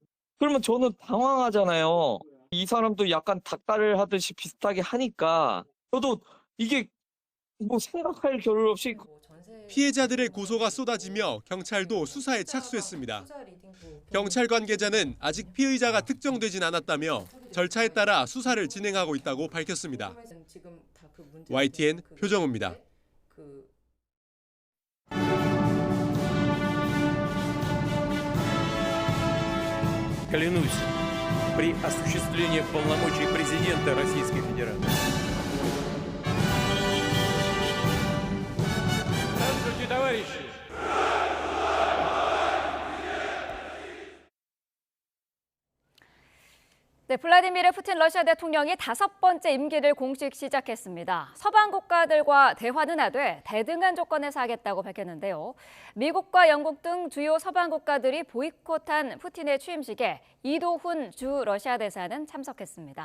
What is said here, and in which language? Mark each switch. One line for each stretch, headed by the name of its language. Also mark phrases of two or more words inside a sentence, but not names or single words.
Korean: 그러면 저는 당황하잖아요. 이 사람도 약간 닭다리를 하듯이 비슷하게 하니까 저도 이게 뭐 생각할 겨를 없이 피해자들의 고소가 쏟아지며 경찰도 수사에 착수했습니다. 경찰 관계자는 아직 피의자가 특정되진 않았다며 절차에 따라 수사를 진행하고 있다고 밝혔습니다. YTN 표정우입니다.
Russian: Клянусь при осуществлении полномочий президента Российской Федерации. Здравствуйте, товарищи!
Korean: 네, 블라디미르 푸틴 러시아 대통령이 5번째 임기를 공식 시작했습니다. 서방 국가들과 대화는 하되 대등한 조건에서 하겠다고 밝혔는데요. 미국과 영국 등 주요 서방 국가들이 보이콧한 푸틴의 취임식에 이도훈 주 러시아 대사는 참석했습니다.